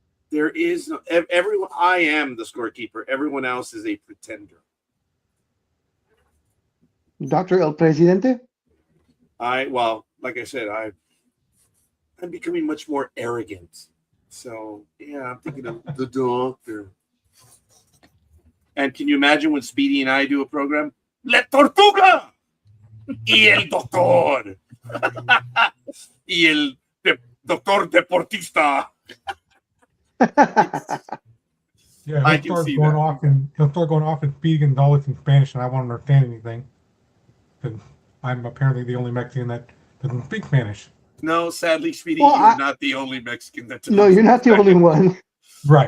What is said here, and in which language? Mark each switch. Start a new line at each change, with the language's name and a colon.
English: There is no everyone. I am the scorekeeper. Everyone else is a pretender. Dr. El Presidente? Like I said, I'm becoming much more arrogant. So yeah, I'm thinking of the doctor. And can you imagine when Speedy and I do a program?
Spanish: La Tortuga y el doctor y el doctor deportista.
English: Yeah, he'll start going off and speaking Gonzalez in Spanish, and I won't understand anything. Because I'm apparently the only Mexican that doesn't speak Spanish. No, sadly, Speedy, you're not the only Mexican that doesn't. No, you're not the only one. Right.